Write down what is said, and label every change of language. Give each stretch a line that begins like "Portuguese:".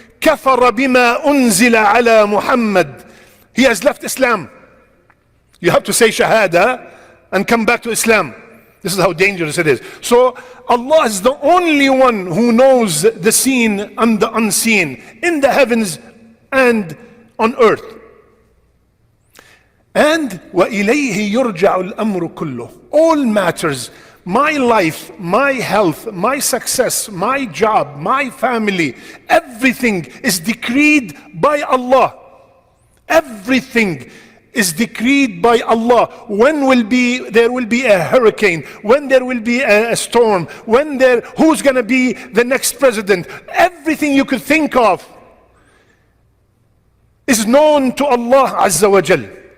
Arabic: كَفَرَ بِمَا أُنزِلَ عَلَى مُحَمَّدٍ.
English: He has left Islam. You have to say Shahada and come back to Islam. This is how dangerous it is. So Allah is the only one who knows the seen and the unseen in the heavens and on earth. And
Arabic: وَإِلَيْهِ يُرْجَعُ الْأَمْرُ كُلُّهُ.
English: All matters, my life, my health, my success, my job, my family, everything is decreed by Allah. Everything is decreed by Allah. When there will be a hurricane, when there will be a storm, who's going to be the next president, everything you could think of is known to Allah Azza wa Jal.